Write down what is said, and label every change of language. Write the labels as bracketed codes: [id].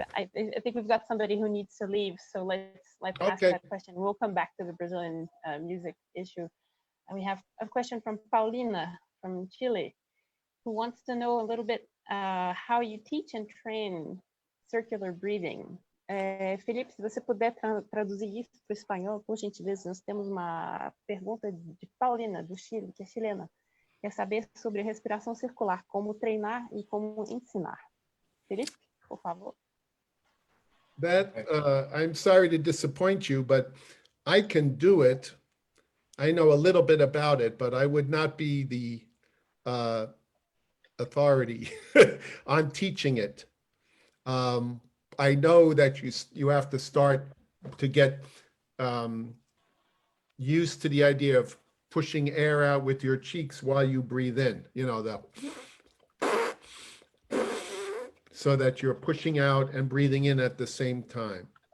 [en] I think we've got somebody who needs to leave, so let's ask Okay. that question. We'll come back to the Brazilian music issue. And we have a question from Paulina from Chile, who wants to know a little bit how you teach and train circular breathing. [pt] Felipe, se você puder traduzir isso para o espanhol, por gentileza. Nós temos uma pergunta de Paulina, do Chile, que é chilena. Quer saber sobre respiração circular, como treinar e como ensinar. Felipe, por favor. [en] That, I'm sorry to disappoint you, but I can do it. I know a little bit about it, but I would not be the authority on teaching it. I know that you have to start to get used to the idea of pushing air out with your cheeks while you breathe in, you know, so that you're pushing out and breathing in at the same time.